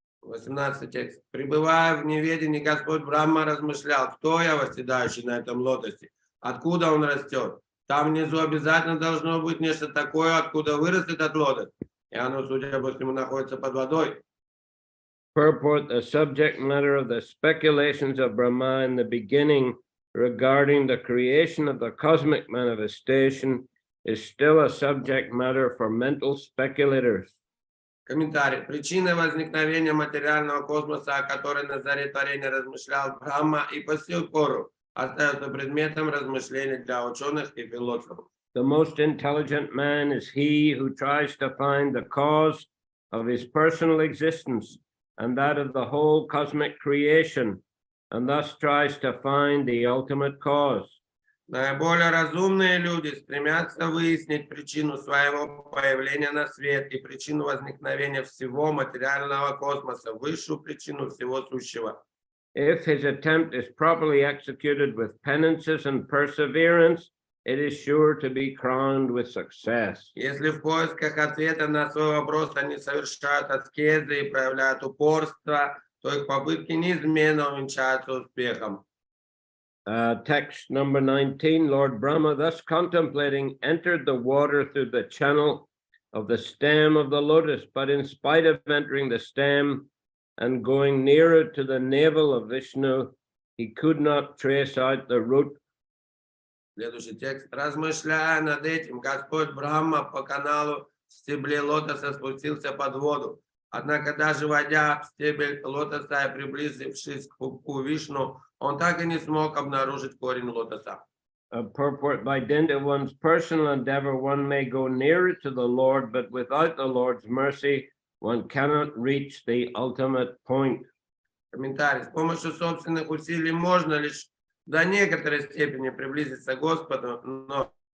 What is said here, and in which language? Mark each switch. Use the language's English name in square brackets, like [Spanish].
[Russian] 18 текст. Пребывая в неведении, Господь Брахма размышлял, кто я, восседающий на этом лотосе, откуда он растет. Там внизу обязательно должно быть нечто такое, откуда вырос этот лотос. И оно, судя по всему, находится под водой. [English] Purport: the subject matter of the speculations of Brahma in the beginning regarding the creation of the cosmic manifestation is still a subject matter for mental speculators. [Russian] Комментарий. Причиной возникновения материального космоса, о которой на заре творения размышлял Брахма, и по сию пору остается предметом размышлений для ученых и философов. [English] The most intelligent man is he who tries to find the cause of his personal existence and that of the whole cosmic creation, and thus tries to find the ultimate cause. [Russian] Наиболее разумные люди стремятся выяснить причину своего появления на свет и причину возникновения всего материального космоса, высшую причину всего сущего. [English] If his attempt is properly executed with penances and perseverance, it is sure to be crowned with success. [Russian] Если в поисках ответа на свой вопрос они совершают аскезы и проявляют упорство, то их попытки неизменно увенчаются успехом. [English] Text number 19, Lord Brahma, thus contemplating, entered the water through the channel of the stem of the lotus, but in spite of entering the stem and going nearer to the navel of Vishnu, he could not trace out the root. [Russian] Следующий текст. Размышляя над этим, Господь Брахма по каналу в стебле лотоса спустился под воду. Однако даже войдя в стебель лотоса и приблизившись к пупку Вишну, он так и не смог обнаружить корень лотоса. [English] Purport: by dint of one's personal endeavor, one may go nearer to the Lord, but without the Lord's mercy, one cannot reach the ultimate point. [Russian] Комментарий. С помощью собственных усилий можно лишь до некоторой степени приблизиться к Господу, но